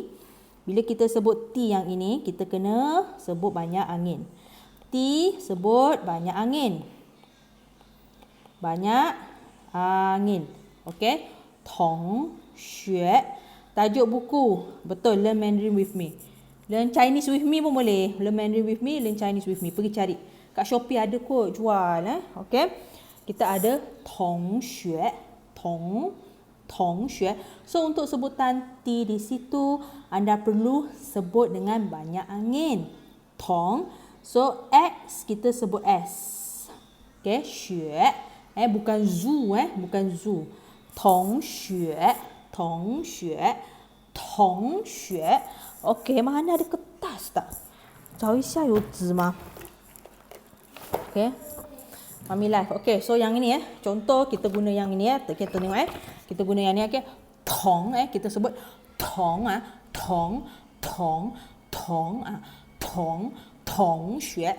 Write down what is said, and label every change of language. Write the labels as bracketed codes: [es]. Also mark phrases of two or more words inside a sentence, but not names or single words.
[ms] Bila kita sebut T yang ini, kita kena sebut banyak angin. T sebut banyak angin. Banyak angin. Okey. [zh] 同学. [ms] Tajuk buku. Betul. [en] Learn Mandarin with me. Learn Chinese with me [ms] pun boleh. [en] Learn Mandarin with me. Learn Chinese with me. [ms] Pergi cari. Kat Shopee ada kot jual. Okey. Kita ada [zh] 同学. 同学. [ms] So untuk sebutan T di situ, anda perlu sebut dengan banyak angin. Tong. So X kita sebut S. Okey. Xue. Bukan zoo, bukan zoo. [zh] 同学。同学. 同学. [ms] Okey, mana ada kertas tak? [zh] 找一下有纸吗? [ms] Okey. Mami live. Okey, so yang ini contoh kita guna yang ini kita tengok Kita guna yang ni okey. Tong kita sebut [zh] 同 同学.